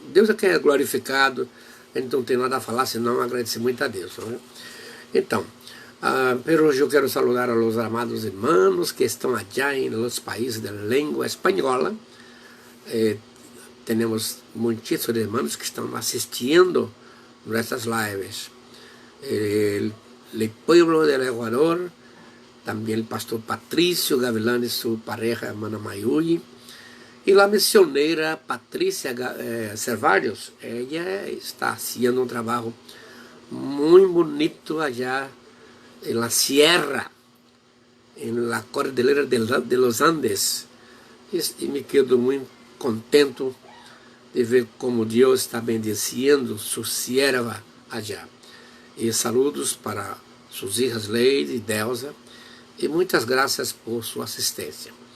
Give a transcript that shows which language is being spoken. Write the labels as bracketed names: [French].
[Portuguese] Deus é quem é glorificado, a gente não tem nada a falar, senão agradecer muito a Deus. Não é? Então, pero hoje eu quero [Spanish] saludar a los amados [Portuguese] irmãos que estão allá em los países de língua espanhola. Temos muitos irmãos que estão assistindo nuestras lives. [Spanish] El pueblo del Ecuador, también el pastor Patricio Gavilán y su pareja hermana Mayuli, y la misionera Patricia Cervallos. Ella está haciendo un trabajo muy bonito allá en la sierra, en la cordillera de los Andes, y me quedo muy contento de ver como Deus está bendiciendo su sierva allá. [Portuguese] E saludos para suas hijas Leide e Delza, e muitas graças por sua assistência.